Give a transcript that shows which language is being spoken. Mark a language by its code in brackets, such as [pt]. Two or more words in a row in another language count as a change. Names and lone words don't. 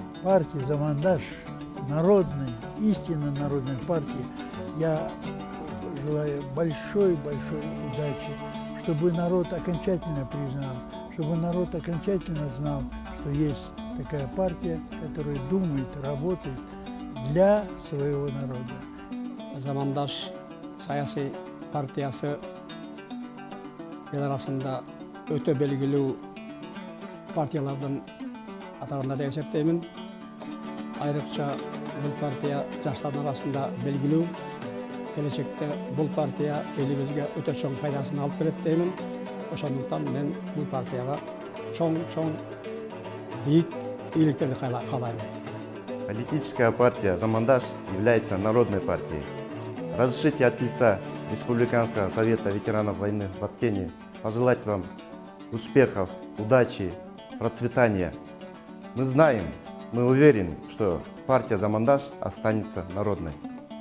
[ru] партии «Замандаш», народной, истинно народной партии, я желаю большой-большой удачи, чтобы народ окончательно признал, чтобы народ окончательно знал, что есть такая партия, которая думает, работает для своего народа. [ky] «Замандаш» саяси партиясы ел арасында өтө белгилүү партиялардын атарында деп эсептеймин. Айрыкча бул партия жаштардын арасында белгилүү. Келечекте бул партия элибизге өтө чоң пайдасын алып келет деймин. Ошондуктан мен бул партияга чоң бийик ийгиликтерди каалайм. [ru] Политическая партия «Замандаш» является народной партией. Разрешите от лица Республиканского совета ветеранов войны в Баткене пожелать вам успехов, удачи, процветания. Мы знаем, мы уверены, что партия «Замандаш» останется народной.